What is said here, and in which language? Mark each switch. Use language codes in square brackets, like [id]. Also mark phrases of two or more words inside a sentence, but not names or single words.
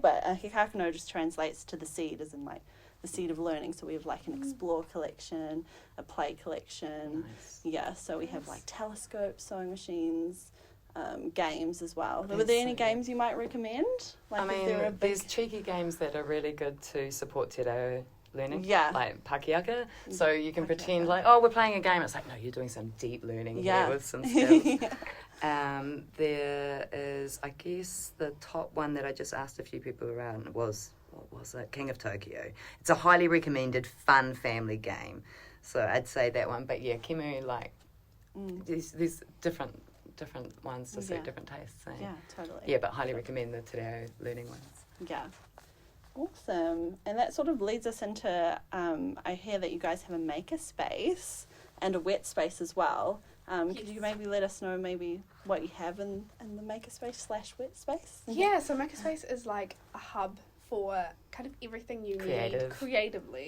[en] But Hikakano just translates to the seed, as in the seed of learning. So we have an explore collection, a play collection. Nice. Yeah, so we have telescopes, sewing machines, games as well. Were That's there any so games you might recommend? There's cheeky games that are really good to support [mi] te reo [en] learning. Yeah. Like pakiaka. So you can Pakiaka. pretend we're playing a game. It's no, you're doing some deep learning here with some skills. There is, I guess, the top one that I just asked a few people around was, what was it? King of Tokyo. It's a highly recommended fun family game. So I'd say that one. But Kimu, there's different ones to suit different tastes. So. Yeah, totally. Yeah, but highly recommend the [mi] te reo [en] learning ones. Yeah. Awesome. And that sort of leads us into, I hear that you guys have a maker space and a wet space as well. Could you maybe let us know maybe what you have in the maker space / wet space? Yeah, so Makerspace is a hub for kind of everything you need creatively.